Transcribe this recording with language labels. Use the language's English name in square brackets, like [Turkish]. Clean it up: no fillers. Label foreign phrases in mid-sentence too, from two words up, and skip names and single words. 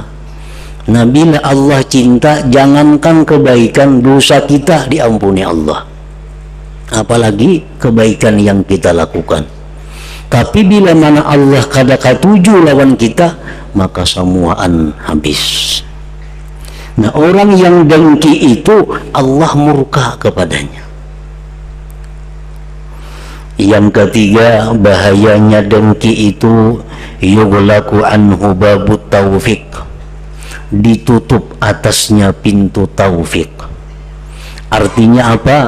[Indonesian] Nah bila Allah cinta, jangankan kebaikan, dosa kita diampuni Allah, apalagi kebaikan yang kita lakukan. [Banjar] Tapi bila mana Allah kada katuju lawan kita, maka semuaan habis. [Indonesian] Nah orang yang dengki itu Allah murka kepadanya. Yang ketiga, bahayanya dengki itu [Arabic] يغلق عنه باب التوفيق, [Indonesian] ditutup atasnya pintu taufik. Artinya apa?